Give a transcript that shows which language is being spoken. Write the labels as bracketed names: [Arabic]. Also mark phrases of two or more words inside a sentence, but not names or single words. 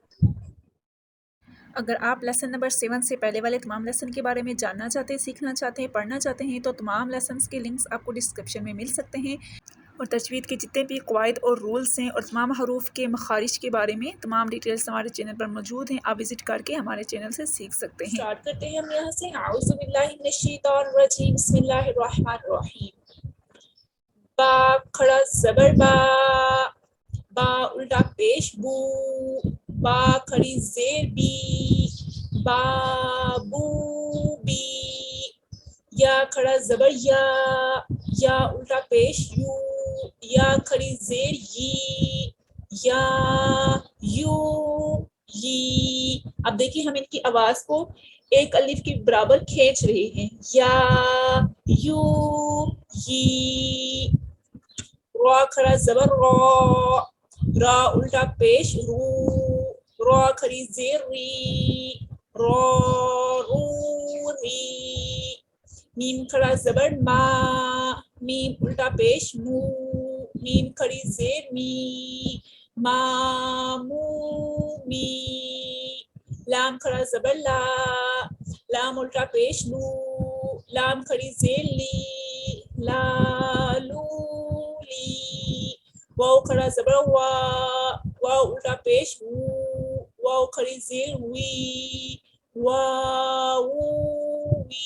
[Urdu] اگر آپ لیسن نمبر 7 سے پہلے والے تمام لیسن کے بارے میں جاننا چاہتے ہیں، سیکھنا چاہتے ہیں، پڑھنا چاہتے ہیں تو تمام لیسنز کے لنکس آپ کو ڈسکرپشن میں مل سکتے ہیں، اور تجوید کے جتنے بھی قواعد اور رولز ہیں اور تمام حروف کے مخارج کے بارے میں تمام ڈیٹیلز ہمارے چینل پر موجود ہیں، آپ وزٹ کر کے ہمارے چینل سے سیکھ سکتے ہیں۔ اسٹارٹ کرتے ہیں ہم یہاں سے، [Arabic] اعوذ باللہ من الشیطان الرجیم، بسم اللہ الرحمن الرحیم۔ [Urdu] با کھڑا زبر با، با الٹا پیش بو، با کھڑی زیر بی، بابو بی۔ یا کھڑا زبر یا، یا الٹا پیش یو، یا کھڑی زیر یی، یا یو یی۔ اب دیکھیں ہم ان کی آواز کو ایک الف کے برابر کھینچ رہے ہیں، یا یو یی۔ را کھڑا زبر را، را الٹا پیش رو، را کھڑی زیر ری، را رو ری۔ میم کھڑا زبر ما، میم الٹا پیش مو، میم کھڑی زیر می، ما مو می۔ لام کھڑا زبر لا، لام الٹا پیش لو، لام کھڑی زیر لی، لا لو لی۔ واو کھڑا زبر وا، واو الٹا پیش وو، واو کھڑی زیر وی، واو وی۔